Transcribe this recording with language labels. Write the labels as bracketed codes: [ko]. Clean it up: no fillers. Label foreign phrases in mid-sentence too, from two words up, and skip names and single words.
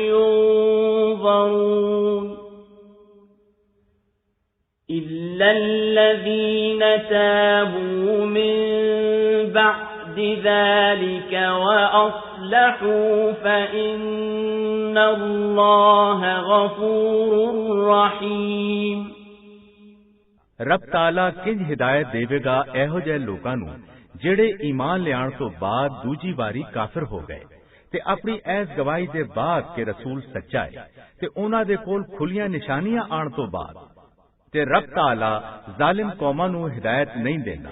[ar] ينظرون إلا الذين تابوا من بعد ذلك وأصلحوا فإن الله غفور رحيم [pa] ਰੱਬ ਤਾਲਾ ਕਿੰਜ ਹਿਦਾਇਤ ਦੇਵੇਗਾ ਇਹੋ ਜਿਹੇ ਲੋਕਾਂ ਨੂੰ ਜਿਹੜੇ ਈਮਾਨ ਲਿਆਉਣ ਤੋਂ ਬਾਅਦ ਦੂਜੀ ਵਾਰੀ ਕਾਫਰ ਹੋ ਗਏ ਤੇ ਆਪਣੀ ਐਸ ਗਵਾਹੀ ਦੇ ਬਾਅਦ ਕਿ ਰਸੂਲ ਸੱਚਾ ਹੈ ਤੇ ਉਹਨਾਂ ਦੇ ਕੋਲ ਖੁੱਲੀਆਂ ਨਿਸ਼ਾਨੀਆਂ ਆਉਣ ਤੋਂ ਬਾਅਦ ਤੇ ਰੱਬ ਤਾਲਾ ਜ਼ਾਲਿਮ ਕੌਮਾਂ ਨੂੰ ਹਿਦਾਇਤ ਨਹੀਂ ਦਿੰਦਾ।